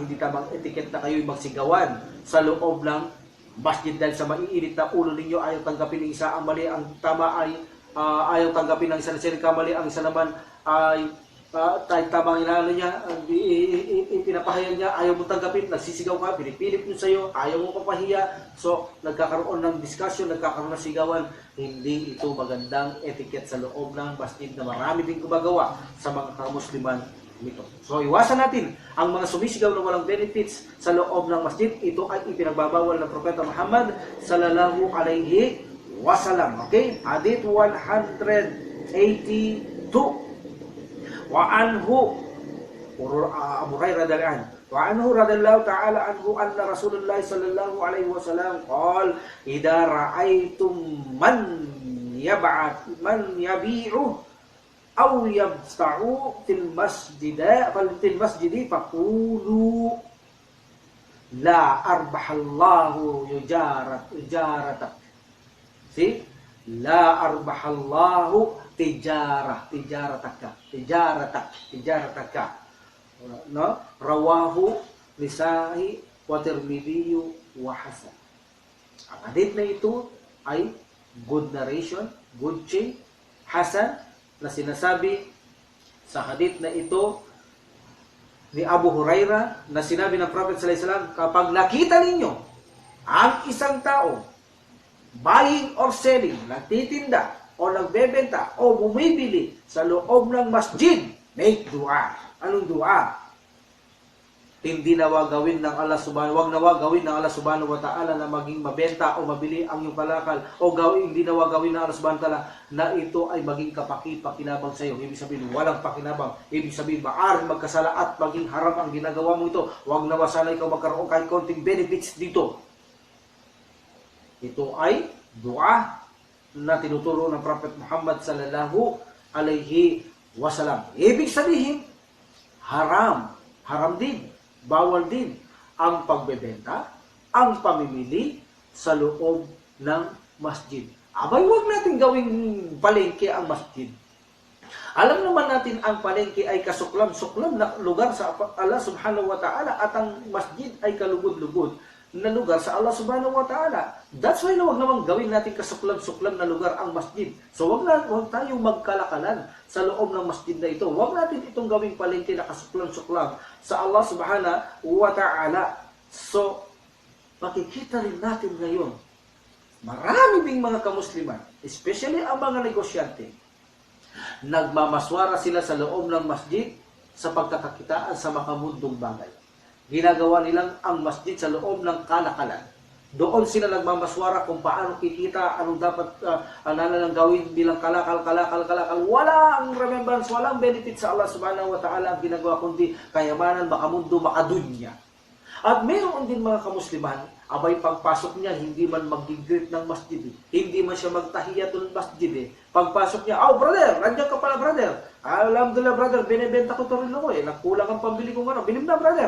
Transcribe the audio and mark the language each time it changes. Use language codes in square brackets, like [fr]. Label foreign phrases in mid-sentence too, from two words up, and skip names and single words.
[tl] Hindi tamang etiquette na kayo'y magsigawan sa loob ng masjid dahil sa maiinit na ulo ninyo, ayaw tanggapin ng isa ang mali, ang tama ay ayaw tanggapin ng isa na sinakamali, ang isa naman ay tamang inaano niya, ipinapahayag niya, ayaw mo tanggapin, nagsisigaw ka, pinipilit mo sa'yo, ayaw mo papahiya, so nagkakaroon ng discussion, nagkakaroon ng sigawan. Hindi ito magandang etiquette sa loob ng masjid na marami din gumagawa sa mga kamusliman nito. So, iwasan natin ang mga sumisigaw na walang benefits sa loob ng masjid. Ito ay ipinagbabawal ng Propeta Muhammad [ar] صلى الله عليه وسلم. [tl] Okay? Hadith 182. [ar] وعنه أبو هريرة رضي الله عنه. وعنه رضي الله تعالى عنه أن رسول الله صلى الله عليه وسلم قال إذا رأيتم من يبيع أو يبتاع في المسجد فقولوا لا أربح الله تجارتك. [en] See? [ar] لا أربح الله تجارتك. [en] No? [ar] رواه النسائي والترمذي وحسن. [tl] Ang hadith na ito ay [en] good narration, good chain, [tl] Hasan, na sinasabi sa hadith na ito ni Abu Hurairah na sinabi ng Prophet [ar] صلى الله عليه وسلم, [tl] kapag nakita ninyo ang isang tao [en] buying or selling, [tl] nagtitinda o nagbebenta o bumibili sa loob ng masjid, [en] make dua. [tl] Anong dua? Hindi nawa gawin ng Allah [ar] سبحانه وتعالى [tl] na maging mabenta o mabili ang iyong kalakal o hindi nawa gawin ng Allah [ar] سبحانه وتعالى [tl] na ito ay maging pakinabang sa iyo. Ibig sabihin, walang pakinabang. Ibig sabihin, maaaring magkasala at maging haram ang ginagawa mo ito. Huwag nawa sana ikaw magkaroon kahit konting benefits dito. Ito ay dua na tinuturo ng Prophet Muhammad [ar] صلى الله عليه وسلم. [tl] Ibig sabihin, haram din. Bawal din ang pagbebenta, ang pamimili sa loob ng masjid. Abay, huwag natin gawing palengke ang masjid. Alam naman natin ang palengke ay kasuklam-suklam na lugar sa Allah [ar] سبحانه وتعالى [tl] at ang masjid ay kalugod-lugod na lugar sa Allah [ar] سبحانه وتعالى. [en] That's why [tl] huwag naman gawin natin kasuklam-suklam na lugar ang masjid. So huwag tayong magkalakalan sa loob ng masjid na ito. Huwag natin itong gawing palengke na kasuklam-suklam sa Allah [ar] سبحانه وتعالى. [tl] So, makikita rin natin ngayon, marami ding mga kamusliman, especially ang mga negosyante, nagmamaswara sila sa loob ng masjid sa pagkakakitaan sa makamundong bagay. Ginagawa nilang ang masjid sa loob ng kalakalan. Doon sila nagmamaswara kung paano kikita, anong dapat lang gawin bilang kalakal. Wala ang remembrance, walang benefit sa Allah [ar] سبحانه وتعالى [tl] ang ginagawa, kundi kayamanan, makamundo, makadunya. At mayroon din mga kamusliman, abay pagpasok niya, hindi man mag-greet ng masjid. Hindi man siya magtahiyatul masjid. Pagpasok niya, brother, nandiyan ka pala brother. Alhamdulillah brother, binibenta ko ito rin ako nagkulang ang pambili ko bilim na brother.